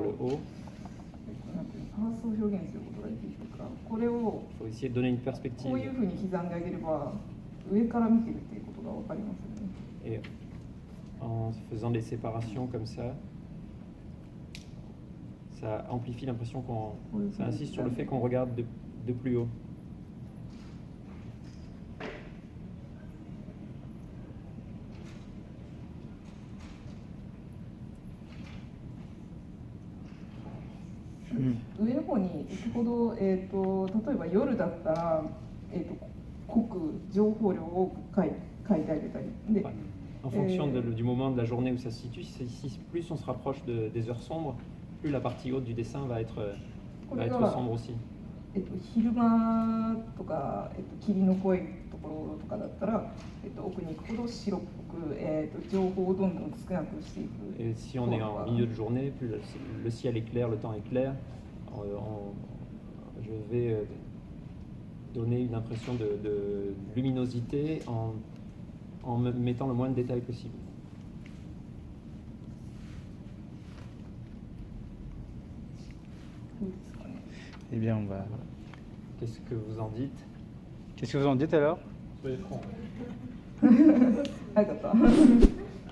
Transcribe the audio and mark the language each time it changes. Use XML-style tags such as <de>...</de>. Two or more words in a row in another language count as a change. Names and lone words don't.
<ja>なんていうのパースを表現することができるというか、これを</ja> <fr>il faut essayer de donner une</fr> <ja>こ</ja> <fr>perspective.</fr> <ja>ういうふうに刻んであげれば上から見てるっていうことが分かりますよね。</ja> <fr>Et en faisant des séparations comme ça, ça amplifie l'impression qu'on... Oui, Ça oui. insiste sur le fait qu'on regarde de plus haut. Hmm.</fr> <ja>上の方に行くほど、例えば夜だったら、濃く情報量を書いてあげたりで、</ja> <fr>Ouais. En fonction du moment de la journée où ça se situe, si plus on se rapproche des heures sombres, plus la partie haute du dessin va être sombre aussi.</fr> <ja>昼間とか、霧の濃いところとかだったら、奥に行くほど白っぽく、情報をどんどん少なくしていく。</ja> <fr>Et si on est en milieu de journée, plus le ciel est clair, le temps est clair, je vais donner une impression de luminosité en mettant le moins de détails possible.</fr> <ja>そうですかね。</ja> <fr>Eh bien, on va. Qu'est-ce que vous en dites? Qu'est-ce que vous en dites alors? Soyez francs.</fr> <ja>早かった。</ja>